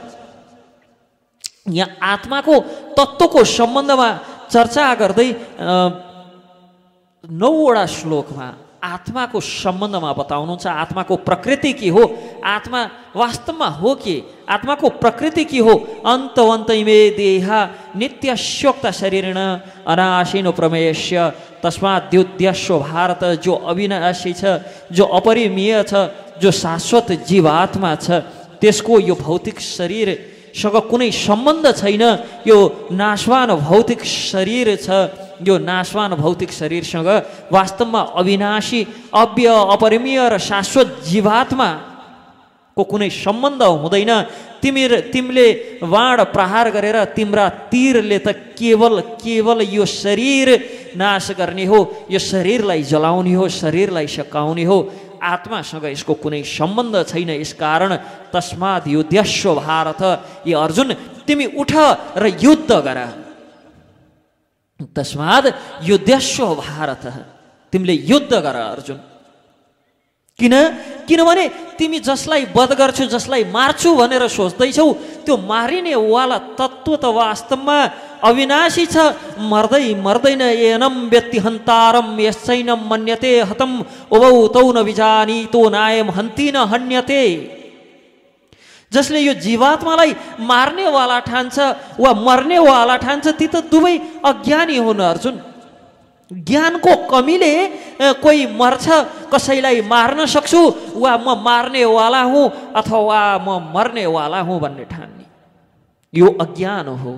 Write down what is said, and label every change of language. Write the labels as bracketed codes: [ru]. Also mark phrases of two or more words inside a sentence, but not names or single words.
[ne] यहाँ आत्माको तत्त्वको सम्बन्धमा चर्चा गर्दै 9वटा श्लोकमा आत्माको सम्बन्धमा बताउनुहुन्छ। आत्माको प्रकृति के हो, आत्मा वास्तवमा हो के, आत्माको प्रकृति के हो। [sa] अन्तवन्तैमे देहा नित्यस्योक्त शरीरेण अनाशिनो प्रमेयस्य तस्माद्युद्यस्व भारत। [ne] जो अविनाशी छ, जो अपरिमेय छ, जो शाश्वत जीवात्मा छ, त्यसको यो भौतिक शरीरसँग कुनै सम्बन्ध छैन। यो नाशवान भौतिक शरीर छ, यो नाशवान भौतिक शरीरसँग वास्तवमा अविनाशी, अव्यय, अपरिमेय र शाश्वत जीवात्माको कुनै सम्बन्ध हुँदैन। तिमीले वाण प्रहार गरेर तिम्रा तीरले त केवल यो शरीर नाश गर्ने हो, यो शरीरलाई जलाउने हो, शरीरलाई सकाउने हो। आत्मासँग यसको कुनै सम्बन्ध छैन। यसकारण [sa] तस्माद् युध्यस्व भारत। [ne] ये अर्जुन तिमी उठ र युद्ध गर। [sa] तस्माद् युध्यस्व भारत, [ne] तिमीले युद्ध गर अर्जुन। किनभने तिमी जसलाई वध गर्छु, जसलाई मार्छु भनेर सोच्दैछौ, त्यो मारिने वाला तत्त्व त वास्तवमा अविनाशी छ, मर्दै मर्दैन। [sa] एनम व्यक्ति हन्तारम यश्चैनम मन्यते हतम उभौ तौ न विजानीतो नायम हन्ति न हन्यते। [ne] जसले यो जीवात्मालाई मार्नेवाला ठान्छ वा मर्नेवाला ठान्छ, ती त दुवै अज्ञानी हुन् अर्जुन। ज्ञानको कमीले कोही मर्छ, कसैलाई मार्न सक्छु, वा म मार्नेवाला हुँ अथवा म मर्नेवाला हुँ भन्ने ठान्ने, यो अज्ञान हो।